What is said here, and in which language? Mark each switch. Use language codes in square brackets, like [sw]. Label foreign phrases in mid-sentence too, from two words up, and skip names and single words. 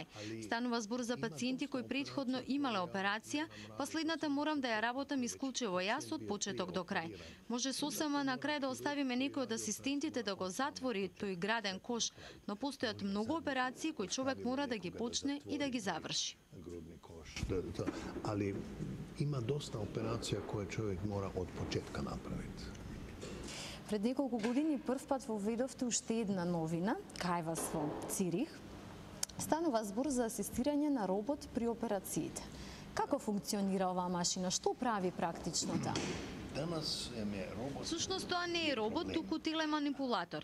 [mk] Станува збор за пациенти кои претходно имале операција, последната морам да ја работам исклучиво јас од почеток до крај. Може сосема на крај да оставиме некој од асистентите да го затвори тој граден кош, но постојат многу операции кои човек мора да ги почне и да ги заврши. [hr] grudni koš. Ali ima dosta operacija koje čovjek mora od početka napraviti. [mk] Пред неколку години првпат воведовте уште една новина, кај вас во Цирих. Станува збор за асистирање на робот при операциите. Како функционира оваа машина? Што прави практично таа? Всушност тоа не е робот, туку телеманипулатор.